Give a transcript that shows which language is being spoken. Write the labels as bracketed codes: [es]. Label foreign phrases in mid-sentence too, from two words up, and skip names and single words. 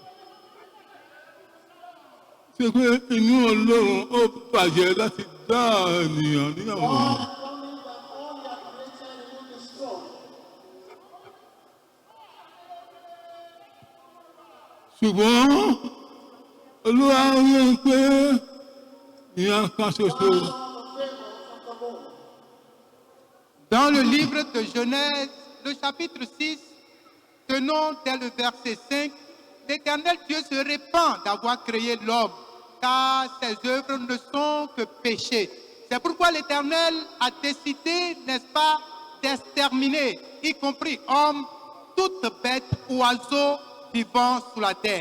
[yo] ṣe pé inú Ọlọ́run ó bàjẹ́ láti dá ènìyàn níyàwó. ṣùgbọ́n olúwa rí i pé ìyẹn kan ṣoṣo. [fr] Dans le livre de Genèse, le chapitre 6, tenons dès le verset 5, l'Éternel Dieu se répand d'avoir créé l'homme, car ses œuvres ne sont que péché. C'est pourquoi l'Éternel a décidé, n'est-ce pas, d'exterminer, y compris homme, toute bête, oiseau vivant sur la terre.